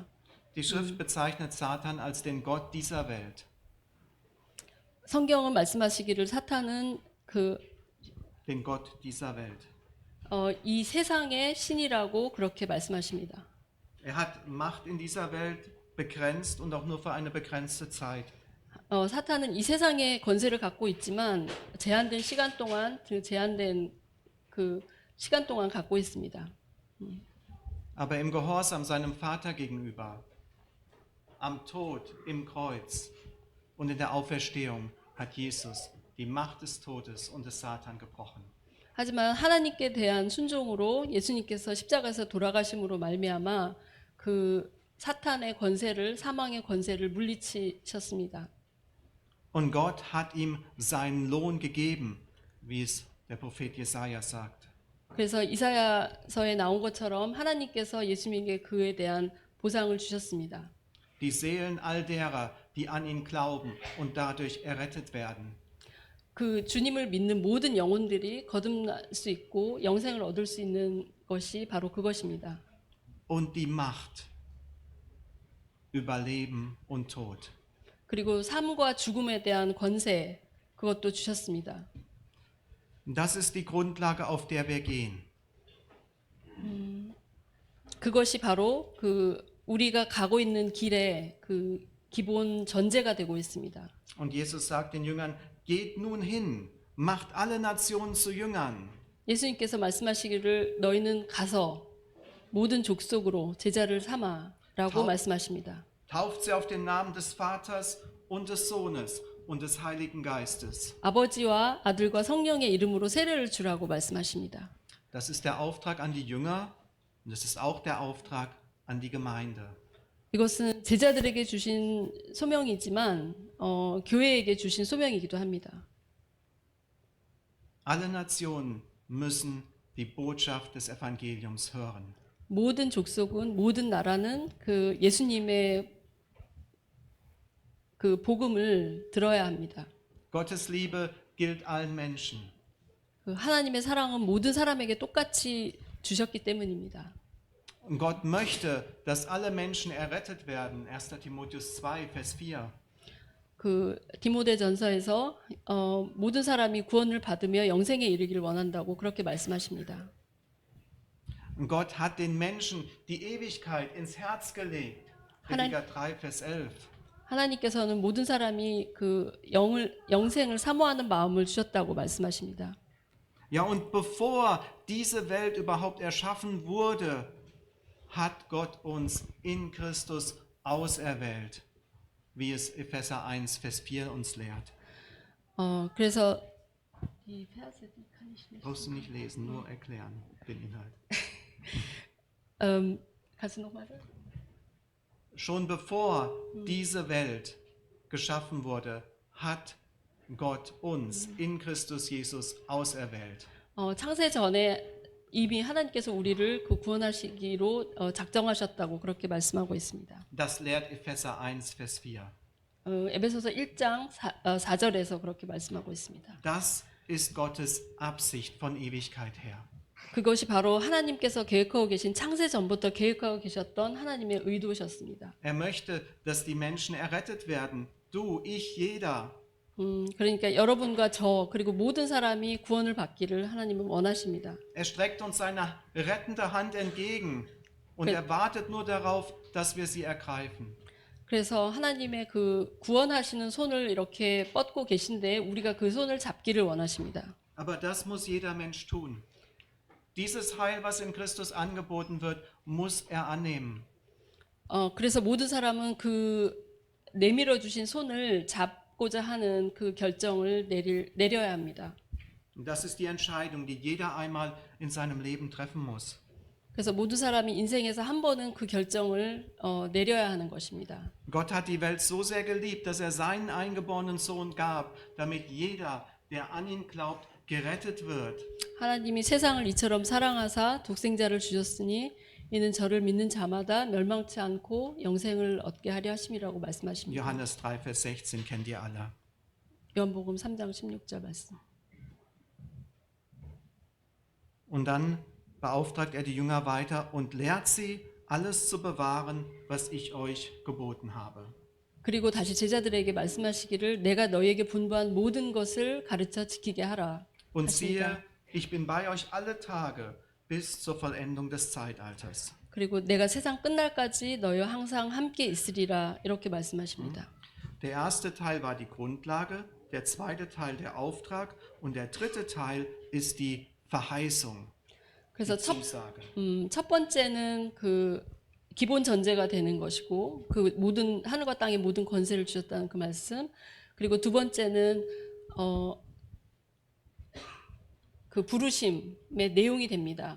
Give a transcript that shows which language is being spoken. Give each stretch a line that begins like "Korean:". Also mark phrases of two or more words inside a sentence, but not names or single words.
German: Die Schrift bezeichnet Satan als den Gott dieser Welt.
Korean: 성경은 말씀하시기를 사탄은
German: Den Gott dieser Welt.
Korean: 이 세상의 신이라고 그렇게 말씀하십니다.
German: Er hat Macht in dieser Welt begrenzt und auch nur für eine begrenzte Zeit.
Korean: 사탄은 이 세상의 권세를 갖고 있지만 제한된 시간 동안 제한된 그 시간 동안 갖고 있습니다.
German: Aber im Gehorsam seinem Vater gegenüber, am Tod, im Kreuz und in der Auferstehung hat Jesus die Macht des Todes und des Satan gebrochen.
Korean: 하지만 하나님께 대한 순종으로 예수님께서 십자가에서 돌아가심으로 말미암아 그 사탄의 권세를 사망의 권세를 물리치셨습니다.
German: Und Gott hat ihm seinen Lohn gegeben, wie es der Prophet Jesaja sagt.
Korean: 그래서 이사야서에 나온 것처럼 하나님께서 예수님에게 그에 대한 보상을 주셨습니다.
German: die Seelen all derer, die an ihn glauben und dadurch errettet werden.
Korean: 그 주님을 믿는 모든 영혼들이 거듭날 수 있고 영생을 얻을 수 있는 것이 바로 그것입니다.
German: Und die Macht über Leben und Tod.
Korean: 그리고 삶과 죽음에 대한 권세 그것도 주셨습니다.
German: Das ist die Grundlage, auf der wir gehen.
Korean: 그것이 바로 그 우리가 가고 있는 길의 그 기본 전제가 되고 있습니다.
German: Und Jesus sagt den Jüngern, geht nun hin, macht alle Nationen zu Jüngern.
Korean: 예수님께서 말씀하시기를 너희는 가서 모든 족속으로 제자를 삼아라고 말씀하십니다.
German: Tauft sie auf den Namen des Vaters und des Sohnes und des Heiligen Geistes.
Korean: 아버지와 아들과 성령의 이름으로 세례를 주라고 말씀하십니다.
German: Das ist der Auftrag an die Jünger und es ist auch der Auftrag an die Gemeinde.
Korean: 이것은 제자들에게 주신 소명이지만 교회에게 주신 소명이기도 합니다.
German: Alle Nationen müssen die Botschaft des Evangeliums hören.
Korean: 모든 족속은 모든 나라는 그 예수님의 그 복음을 들어야 합니다.
German: Gottes Liebe gilt allen Menschen.
Korean: 그 하나님의 사랑은 모든 사람에게 똑같이 주셨기 때문입니다.
German: Und Gott möchte, dass alle Menschen errettet werden. 1. Timotheus 2, Vers 4.
Korean: 그 디모데전서에서 모든 사람이 구원을 받으며 영생에 이르기를 원한다고 그렇게 말씀하십니다.
German: Und Gott hat den Menschen die Ewigkeit ins Herz gelegt. Prediger 3, Vers 11.
Korean: 하나님께서는 모든 사람이 그 영생을 사모하는 마음을 주셨다고 말씀하십니다.
German: Ja, und bevor diese Welt überhaupt erschaffen wurde, hat Gott uns in Christus auserwählt, wie es Epheser 1, Vers 4 uns lehrt. 그래서 die Verse, die kann ich nicht. Brauchst du nicht lesen, nur erklären den Inhalt. kannst du noch mal sagen? Schon bevor diese Welt geschaffen wurde, hat Gott uns in Christus Jesus auserwählt.
Korean: 창세 전에 이미 하나님께서 우리를 그 구원하시기로 작정하셨다고 그렇게 말씀하고 있습니다.
German: Das lehrt Epheser 1, Vers 4.
Korean: 에베소서 1장 4절에서 그렇게 말씀하고 있습니다.
German: Das ist Gottes Absicht von Ewigkeit her.
Korean: 그것이 바로 하나님께서 계획하고 계신 창세 전부터 계획하고 계셨던 하나님의 의도셨습니다.
German: Er möchte, dass die Menschen errettet werden. Du, ich, jeder.
Korean: 그러니까 여러분과 저 그리고 모든 사람이 구원을 받기를 하나님은 원하십니다.
German: Er streckt uns seine rettende Hand entgegen und er wartet nur darauf, dass wir sie ergreifen.
Korean: 그래서 하나님의 그 구원하시는 손을 이렇게 뻗고 계신데 우리가 그 손을 잡기를 원하십니다.
German: Aber das muss jeder Mensch tun. Dieses Heil, was in Christus angeboten wird, muss er annehmen.
Korean: 그래서 모든 사람은 그 내밀어 주신 손을 잡고자 하는 그 결정을 내려야 합니다.
German: Das ist die Entscheidung, die jeder einmal in seinem Leben treffen muss.
Korean: 그래서 모든 사람이 인생에서 한 번은 그 결정을 내려야 하는 것입니다.
German: Gott hat die Welt so sehr geliebt, dass er seinen eingeborenen Sohn gab, damit jeder, der an ihn glaubt, gerettet wird.
Korean: 하나님이 세상을 이처럼 사랑하사 독생자를 주셨으니 이는 저를 믿는 자마다 멸망치 않고 영생을 얻게 하려 하심이라고 말씀하십니다.
German: Johannes 3, Vers 16 kennt ihr alle.
Korean: 요한복음 3장 16절 말씀.
German: Und dann beauftragt er die Jünger weiter und lehrt sie, alles zu bewahren, was ich euch geboten habe.
Korean: 그리고 다시 제자들에게 말씀하시기를 내가 너희에게 분부한 모든 것을 가르쳐 지키게 하라.
German: Und siehe, ich bin bei euch alle Tage bis zur Vollendung des Zeitalters.
Korean: 그리고 내가 세상 끝날까지 너희와 항상 함께 있으리라 이렇게 말씀하십니다.
German: Der erste Teil war die Grundlage, der zweite Teil der Auftrag und der dritte Teil ist die Verheißung.
Korean: 그래서
German: Zusage.
Korean: 첫 번째는 그 기본 전제가 되는 것이고 그 모든 하늘과 땅의 모든 권세를 주셨다는 그 말씀. 그리고 두 번째는 그 부르심의 내용이 됩니다.